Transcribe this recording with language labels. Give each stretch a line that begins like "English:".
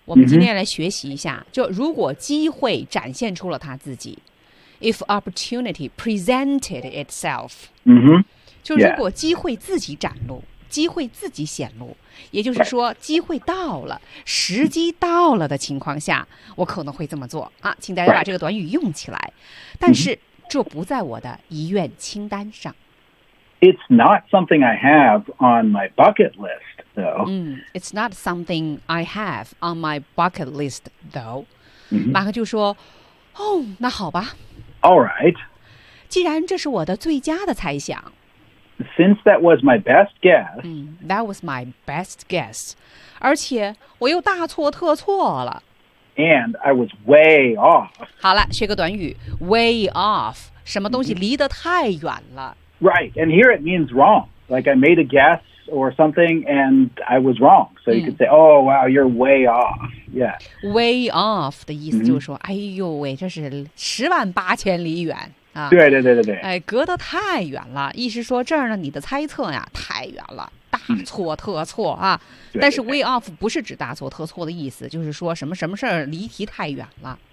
Chinese: 我们今天来学习一下、就如果机会展现出了他自己
English: if opportunity presented itself.、
Chinese: 就如果机会自己展露。机会自己显露，也就是说，机会到了，时机到了的情况下，我可能会这么做啊，请大家把这个短语用起来。但是这不在我的遗愿清单上。
English: It's not something I have on my bucket list, though. It's not something I have on my bucket list, though.
Chinese: 马克就说：“哦，那好吧。
English: All right.
Chinese: 既然这是我的最佳的猜想。”
English: Since that was my best guess,、 that was my best guess.
Chinese: 而且我又大错特错了。
English: And I was way off.
Chinese: 好了，学个短语 way off， 什么东西离得太远了。
English: Right, and here it means wrong. Like I made a guess or something, and I was wrong. So you could say, "Oh, wow, you're way off." yeah.
Chinese: Way off 的意思就是说、mm-hmm. 哎呦喂，这是十万八千里远、啊、对对对对对，哎，隔得太远了，意思说这儿呢你的猜测呀太远了，大错特错啊、嗯、但是 way off 不是指大错特错的意思，就是说什么什么事儿离题太远了。